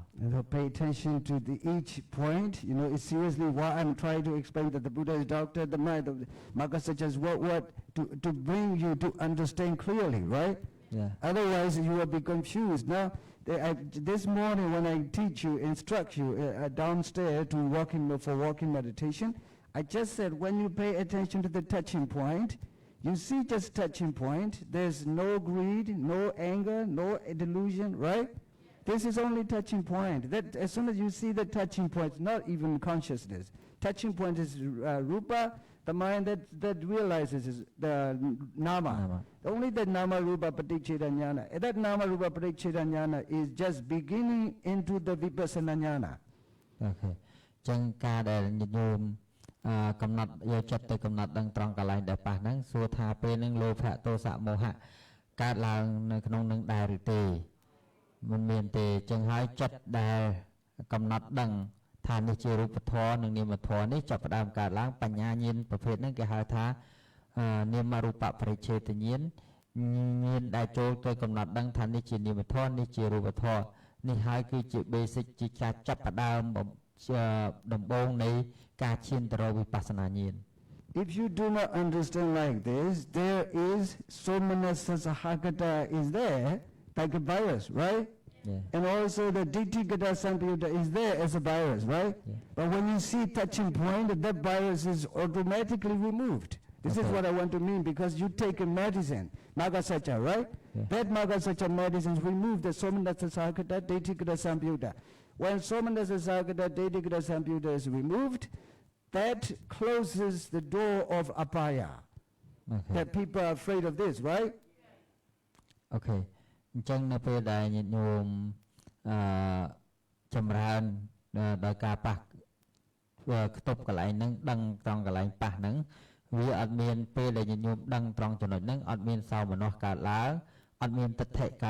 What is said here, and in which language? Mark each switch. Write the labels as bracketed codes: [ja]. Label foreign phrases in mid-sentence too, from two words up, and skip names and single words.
[en] So pay attention to each point. You know, it's seriously why I'm trying to explain that the Buddha is doctor, the mind of Magasajas, what to bring you to understand clearly, right? Yeah. Otherwise, you will be confused. Now, this morning when I teach you, instruct you downstairs to walking meditation, I just said when you pay attention to the touching point, you see just touching point. There's no greed, no anger, no delusion, right? This is only touching point. That as soon as you see the touching point, not even consciousness. Touching point is rupa, the mind that realizes is the nama. Only the [pi] nama rupa paticcheda jnana. [en] That [pi] nama rupa paticcheda jnana [en] is just beginning into the vipassana jnana. Okay. [km] ចឹងការដែលញោមកំណត់យកចិត្តទៅកំណត់ដឹងត្រង់កន្លែងដែលប៉ះហ្នឹងសួរថាពេលហ្នឹងលោភៈទោសៈមោហៈ កើតឡើងនៅក្នុងនឹងដែរឬទេមិនមានទេចឹងហើយចិត្តដែលកំណត់ដឹងថានេះជារូបធម៌និងនាមធម៌នេះចាប់ផ្ដើមកើតឡើងបញ្ញាញាណប្រភេទហ្នឹងគេហៅថានាមរូបបរិច្ឆេទញាណញាណដែលចូលទៅកំណត់ដឹងថានេះជានាមធម៌នេះជារូបធម៌នេះហើយគឺជា basic ជាការចាប់ផ្ដើមដំបូងនៃការឈានទៅរកវិបស្សនាញាណ [en] If you do not understand like this, there is [pi] somanassa sahagata [en] is there like a virus, right? Yeah. And also the [pi] ditthigata sampayutta [en] is there as a virus, right? Yeah. But when you see touching point, that virus is automatically removed. This is what I want to mean because you take a medicine, Magasacha, right? Yeah. That Magasacha medicine removes the [pi] somanassa sahagata, ditthigata sampayutta. [en] When [pi] somanassa sahagata, ditthigata sampayutta [en] is removed, that closes the door of apaya. Okay. That people are afraid of this, right? Okay. [km] អញ្ចឹងនៅពេលដែលញាតិញោមចម្រើនដោយការប៉ះខ្ទប់កន្លែងហ្នឹងដឹងត្រង់កន្លែងប៉ះហ្នឹងវាអត់មានពេលដែលញាតិញោមដឹងត្រង់ចំណុចហ្នឹងអត់មានសោមនស្សកើតឡើងអត់មានទិដ្ឋិកើត